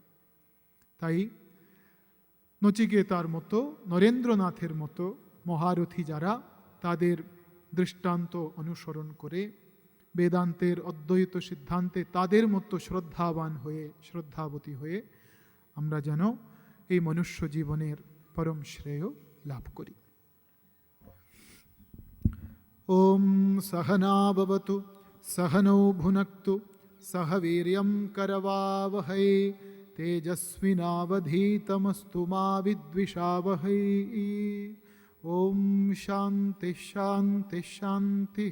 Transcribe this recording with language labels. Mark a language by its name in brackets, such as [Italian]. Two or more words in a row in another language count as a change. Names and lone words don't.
[Bangla] তাই নচিকেতার মতো, নরেন্দ্রনাথের মতো মহারথী যারা, তাদের দৃষ্টান্ত অনুসরণ করে বেদান্তের অদ্বৈত সিদ্ধান্তে তাদের মতো শ্রদ্ধাবতী হয়ে আমরা যেন এই মনুষ্য জীবনের পরম শ্রেয় লাভ করি। [Sanskrit] ওম সহনা ভবতু सहनौ भुनक्तु सह वीर्यं करवावहै तेजस्विनावधीतमस्तु मा विद्विषावहै। ओम शांति शांति शांति।